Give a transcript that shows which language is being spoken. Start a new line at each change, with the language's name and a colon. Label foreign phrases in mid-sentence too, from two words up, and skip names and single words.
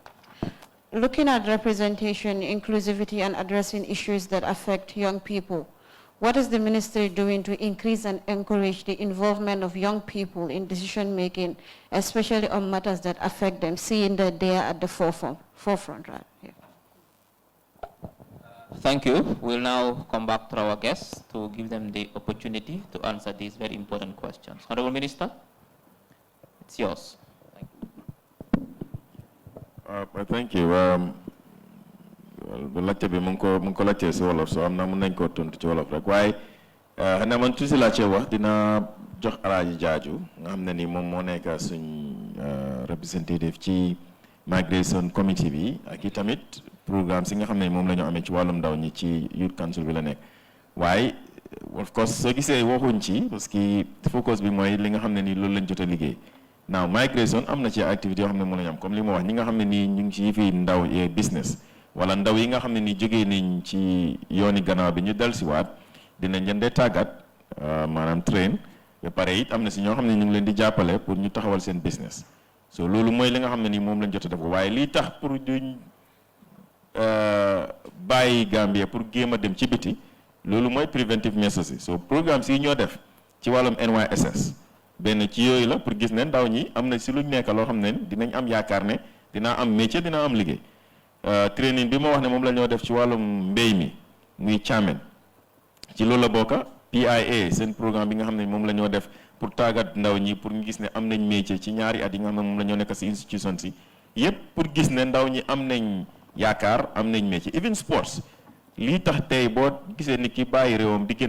English: Looking at representation, inclusivity, and addressing issues that affect young people, what is the ministry doing to increase and encourage the involvement of young people in decision-making, especially on matters that affect them, seeing that they are at the forefront right? Yeah. Thank you. We'll now come back to our guests to give them the opportunity to answer these very important questions. Honorable Minister, it's yours. Thank you.
Wolof: Bu laajte bi mu ngi ko laajte si wolof so am na mën nañ koo tontu ci wolof rek waaye xanaa man tuuti laajte wax dina jox Alaaji Jaaju nga xam ne ni moom moo nekk suñ representative ci
English: migration committee
Wolof: bi ak i tamit programme si nga xam ne moom la ñu amee ci wàllum ndaw ñi ci youth council bi la nekk waaye
English: of course
Wolof: soo gisee waxuñ ci
French: parce que
Wolof: focus bi mooy li nga xam ne nii loolu lañ jot a liggéey
English: now migration
Wolof: am na ci activité yoo xam ne mën nañu am comme li ma wax ñi nga xam ne nii ñu ngi ci yëfi ndaw business wala ndaw yi nga xam ne nii jógee nañ ci yooni gannaaw bi ñu dellusiwaat dinañ leen dee tàggat maanaam train ba pare it am na si ñoo xam ne ñu ngi leen di jàppale pour ñu taxawal seen business so loolu mooy li nga xam ne nii moom lañ jot a def waaye lii tax pour duñ bàyyi Gambia pour géem a dem ci biti loolu mooy
English: preventive measures
Wolof: yi so programme si ñoo def ci wàllum NYSS benn ci yooyu la pour gis ne ndaw ñi am na si luñ nekk loo xam ne dinañ am yaakaar ne dinaa am métier dinaa am liggéey training bi ma wax ne moom la ñoo def ci wàllum mbéy mi muy càmmen ci loolu la bokka PIA seen programme bi nga xam ne moom la ñoo def pour tàggat ndaw ñi pour ñu gis ne am nañ métier ci ñaari at yi nga xam ne moom la ñoo nekk si institution si yépp pour gis ne ndaw ñi am nañ yaakaar am nañ métier
English: even sports
Wolof: lii tax tey boo gisee nit ki bàyyi réewam di génn